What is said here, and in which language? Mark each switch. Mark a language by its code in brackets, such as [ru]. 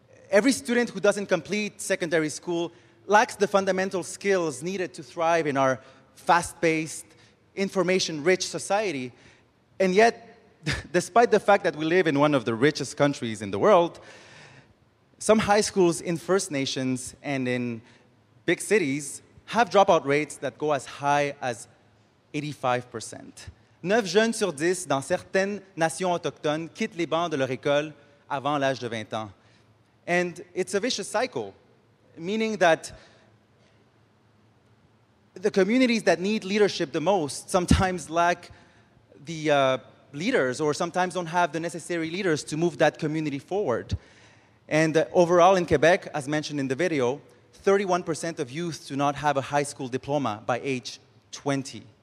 [en] Every student who doesn't complete secondary school lacks the fundamental skills needed to thrive in our fast-paced, information-rich society. And yet, despite the fact that we live in one of the richest countries in the world, some high schools in First Nations and in big cities have dropout rates that go as high as 85%. [fr] 9 jeunes sur 10 dans certaines nations autochtones quittent les bancs de leur école avant l'âge de 20 ans. [en] And it's a vicious cycle, meaning that the communities that need leadership the most sometimes lack the leaders or sometimes don't have the necessary leaders to move that community forward. And overall in Quebec, as mentioned in the video, 31% of youth do not have a high school diploma by age 20.